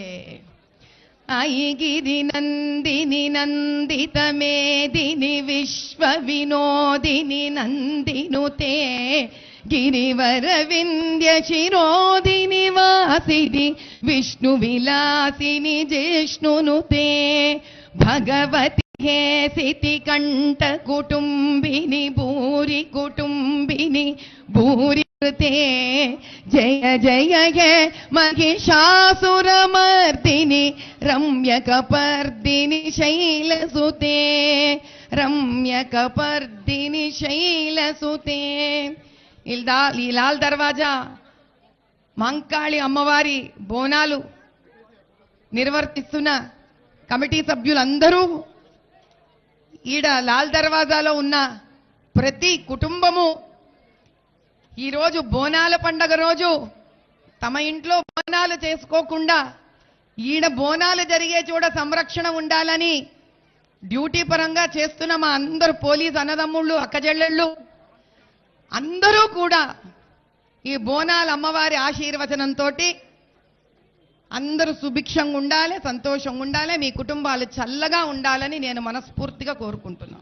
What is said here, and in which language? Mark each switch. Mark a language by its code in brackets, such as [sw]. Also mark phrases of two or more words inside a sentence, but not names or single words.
[sa] ఐగిరి నందిని నందిత మేదిని విశ్వ వినోదిని నందినుతే గిరివర వింధ్య శిరోదిని వాసిని విష్ణు విలాసిని జిష్ణునుతే భగవతి हेसिति कंठ कुटुंबिनी भूरि कुटुंबिनी भूरि कृते जय जय हे महिषासुरमर्दिनि रम्यकपर्दिनि शैलसुते रम्यकपर्दिनि शैलसुते. [te] ఈ లాల్ దర్వాజా మంకాళి అమ్మవారి బోనాలు నిర్వర్తిస్తున్న కమిటీ సభ్యులందరూ ఈడ లాల్ దర్వాజాలో ఉన్న ప్రతి కుటుంబము ఈరోజు బోనాల పండగ రోజు తమ ఇంట్లో బోనాలు చేసుకోకుండా ఈడ బోనాలు జరిగే చోట సంరక్షణ ఉండాలని డ్యూటీ పరంగా చేస్తున్న మా అందరూ పోలీస్ అన్నదమ్ముళ్ళు అక్కజెల్లెళ్ళు అందరూ కూడా ఈ బోనాల అమ్మవారి ఆశీర్వచనంతో అందరూ సుభిక్షంగా ఉండాలి, సంతోషంగా ఉండాలి, మీ కుటుంబాలు చల్లగా ఉండాలని నేను మనస్ఫూర్తిగా కోరుకుంటున్నాను.